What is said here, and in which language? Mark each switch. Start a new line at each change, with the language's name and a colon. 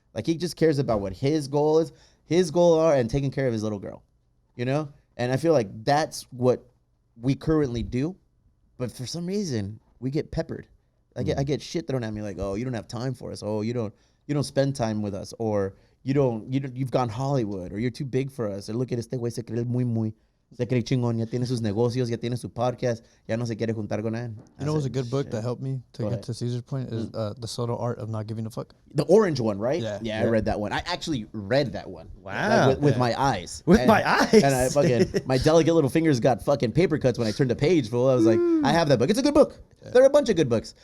English: Like, he just cares about what his goal is. His goal are and taking care of his little girl. You know? And I feel like that's what we currently do. But for some reason, we get peppered. I get shit thrown at me like, oh, you don't have time for us. Oh, you don't spend time with us. Or you've gone Hollywood, or you're too big for us. Or look at
Spanish: este güey, se cree muy, se cree chingón, ya tiene sus negocios, ya tiene su podcast, ya no se quiere juntar con él.
English: You know, it was a good book that helped me to get to Caesar's point is The Subtle Art of Not Giving a Fuck. The orange one, right? Yeah. I read that one. I actually read that one. Wow. Like with my eyes. With my eyes. And I fucking, my delicate little fingers got fucking paper cuts when I turned the page, fool. I was like, I have that book. It's a good book. Yeah. There are a bunch of good books.